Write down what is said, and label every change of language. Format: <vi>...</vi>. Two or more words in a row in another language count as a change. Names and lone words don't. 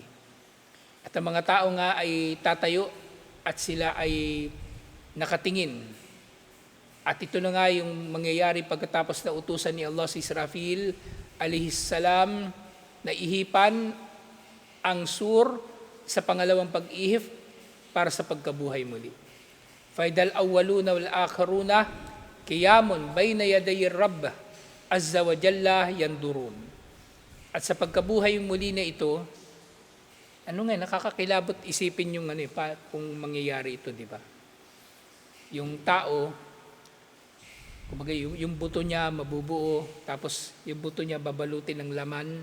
<tl>At ang mga tao nga ay tatayo at sila ay nakatingin. At ito na nga yung mangyayari pagkatapos na utusan ni Allah si Israfil alaihissalam na ihipan ang sur sa pangalawang pag-ihip para sa pagkabuhay muli.</tl> <ar>فإذا الأولون والآخرون قيام بين يدي رب عز وجل ينظرون.</ar> <tl>At sa pagkabuhay muli na ito, nakakakilabot isipin yung kung mangyayari ito, di ba? Yung tao, kumbaga yung buto niya mabubuo, tapos yung buto niya babalutin ng laman.</tl>